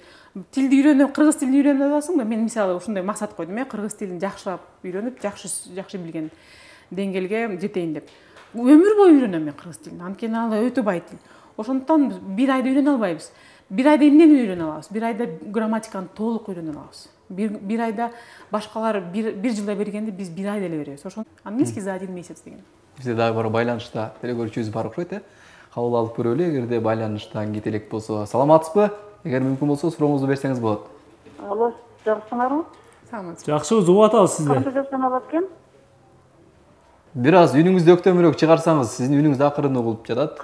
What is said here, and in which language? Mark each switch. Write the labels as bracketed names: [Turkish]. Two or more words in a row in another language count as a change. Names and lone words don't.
[Kyrgyz] Тилди үйрөнүп, кыргыз тилин үйрөнүп аласыңбы? Мен мисалы ушундай максат койдум, кыргыз тилин жакшылап үйрөнүп, жакшы билген деңгээлге жетейин деп. өмүр бою үйрөнөм мен кыргыз тилин. Анткени ал өтө бай тил. Ошондуктан бир айда үйрөнө албайбыз. Бир айда эмнени үйрөнө алабыз? Бир айда грамматиканы толук үйрөнө алабыз. Бир айда башкалар бир жылда бергенди биз бир айда эле беребиз. Ошон [Russian] английский за 1 месяц [Kyrgyz] деген. Бизде дагы бар байланышта телегөрүүчүбүз бар окшойт, кабыл алып көрөлү, эгерде байланыштан кете элек болсо. Саламатсызбы? Эгер мүмкүн болсо сурооңузду берсеңиз болот. Алло, жакшысыңарбы? Саламатсыз. Жакшыбыз, угуп атабыз сизди. Канча жаштан алат экен? Бир аз үнүңүздү өктөмүрөөк чыгарсаңыз, сиздин үнүңүз акырын угулуп жатат.